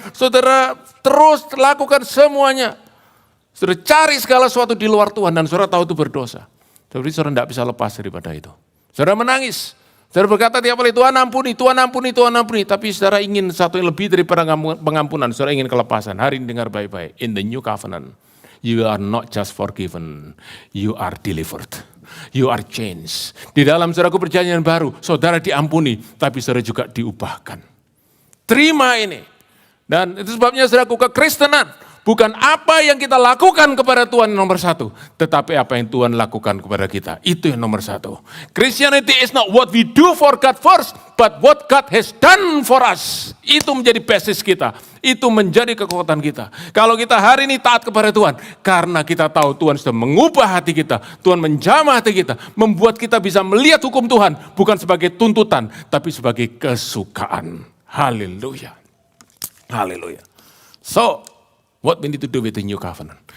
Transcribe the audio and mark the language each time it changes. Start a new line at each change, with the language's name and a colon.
Indonesian: Saudara terus lakukan semuanya. Saudara cari segala sesuatu di luar Tuhan dan saudara tahu itu berdosa. Jadi saudara tidak bisa lepas daripada itu. Saudara menangis. Saudara berkata tiap kali, Tuhan ampuni, Tuhan ampuni, Tuhan ampuni. Tapi saudara ingin satu yang lebih daripada pengampunan. Saudara ingin kelepasan. Hari ini dengar baik-baik.
English: In the new covenant, you are not just forgiven, you are delivered. You are changed.
Indonesian: Di dalam saudaraku perjanjian baru, saudara diampuni, tapi saudara juga diubahkan. Terima ini. Dan itu sebabnya saudaraku kekristenan bukan apa yang kita lakukan kepada Tuhan yang nomor satu, tetapi apa yang Tuhan lakukan kepada kita. Itu yang nomor satu.
English: Christianity is not what we do for God first, but what God has done for us.
Indonesian: Itu menjadi basis kita. Itu menjadi kekuatan kita. Kalau kita hari ini taat kepada Tuhan, karena kita tahu Tuhan sudah mengubah hati kita, Tuhan menjamah hati kita, membuat kita bisa melihat hukum Tuhan, bukan sebagai tuntutan, tapi sebagai kesukaan. Haleluya. Haleluya.
English: So, what we need to do with the new covenant?